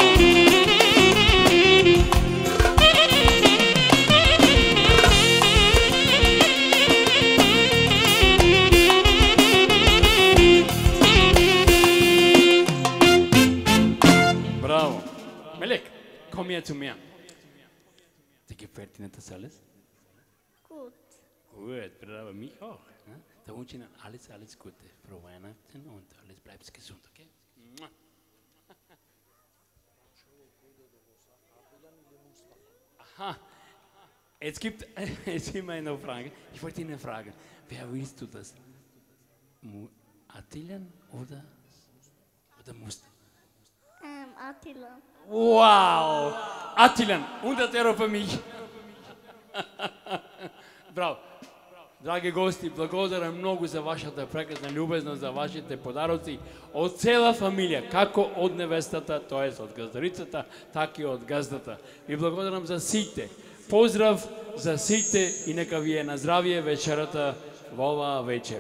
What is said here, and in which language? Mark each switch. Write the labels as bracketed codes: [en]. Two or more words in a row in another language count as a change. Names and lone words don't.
[de] Bravo. Melek, komm hier zu mir. Dir gefällt dir nicht das alles? Gut. Gut, bravo, mich auch. Ne? Da wünsche ich Ihnen alles, alles Gute. Frohe Weihnachten und alles bleibt gesund, okay? Aha, jetzt gibt es immer eine Frage. Ich wollte Ihnen fragen, wer willst du das? Attilan oder Mustafa? Attila. Wow! Attilan, 100 Euro für mich. [mk] Браво! Драги гости, благодарам многу за вашата прекрасна љубезност, за вашите подароци од цела фамилија, како од невестата, тоа од газдарицата, така и од газдата. Ви благодарам за сите. Поздрав за сите и нека ви е на здравие вечерата во оваа вечер.